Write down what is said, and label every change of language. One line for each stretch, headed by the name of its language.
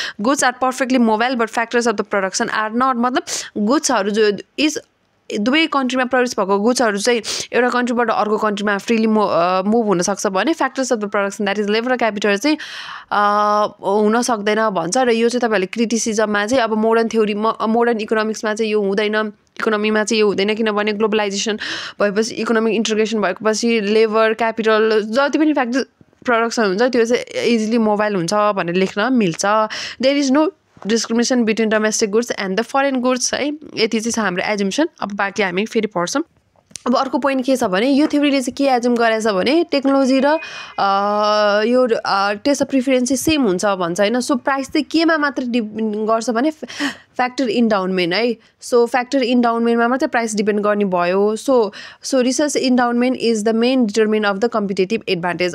English: goods are perfectly mobile but factors of the production are not,
Nepali: मतलब गुड्सहरू जो is दुवै कन्ट्रीमा produce भएको गुड्सहरू चाहिँ एउटा कन्ट्रीबाट अर्को कन्ट्रीमा फ्रिली मुभ हुनसक्छ भने factors of the production that is labour capital चाहिँ हुन सक्दैन भन्छ। र यो चाहिँ तपाईँहरूले क्रिटिसिजममा चाहिँ अब मोडर्न इकोनोमिक्समा चाहिँ यो हुँदैन, इकोनोमीमा चाहिँ यो हुँदैन, किनभने ग्लोबलाइजेसन भएपछि इकोनोमिक इन्टिग्रेसन भएपछि लेबर क्यापिटल जति पनि फ्याक्टर प्रडक्सन हुन्छ त्यो चाहिँ इजिली मोबाइल हुन्छ भनेर लेख्न मिल्छ।
English: There is no discrimination between domestic goods and the foreign goods है।
Nepali: यति चाहिँ छ हाम्रो एजुम्सन। अब बाँकी हामी फेरि पढ्छौँ। अब अर्को पोइन्ट के छ भने यो थ्योरीले चाहिँ के एजुम गरेछ भने टेक्नोलोजी र यो टेस्ट अफ प्रिफरेन्स चाहिँ सेम हुन्छ भन्छ होइन। सो प्राइस चाहिँ केमा मात्र डिपेन्ड गर्छ भने फ्याक्टर इन्डाउनमेन्ट है। सो फ्याक्टर इन्डाउनमेन्टमा मात्रै प्राइस डिपेन्ड गर्ने भयो।
English: So research endowment is the main determinant of the competitive advantage.